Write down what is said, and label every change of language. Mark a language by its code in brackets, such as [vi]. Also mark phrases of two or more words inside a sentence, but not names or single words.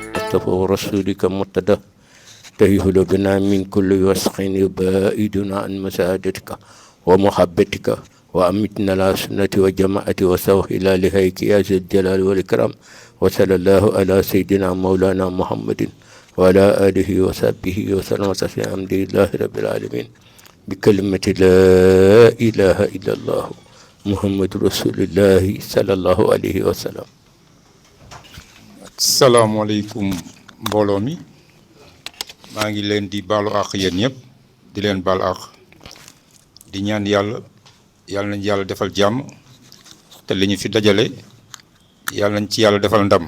[ar] المصطفى ورسولك مرتدى تهيهل بنا من كل وسخ يبائدنا عن مساعدتك ومحبتك وأمتنا على سنة وجماعة وسوء إلى لهيك يا ذي الجلال والإكرام وصلى الله على سيدنا مولانا محمد وعلى آله وصحبه وسلم تسليما الحمد لله رب العالمين بكلمة لا إله إلا الله محمد رسول الله صلى الله عليه وسلم. [wo] salaamaaleykum mbooloo mi maa ngi leen di baalu àq yéen ñëpp di leen baal àq di ñaan yàlla nañ yàlla defal jàmm te li ñu fi dajale yàlla nañ ci yàlla defal ndam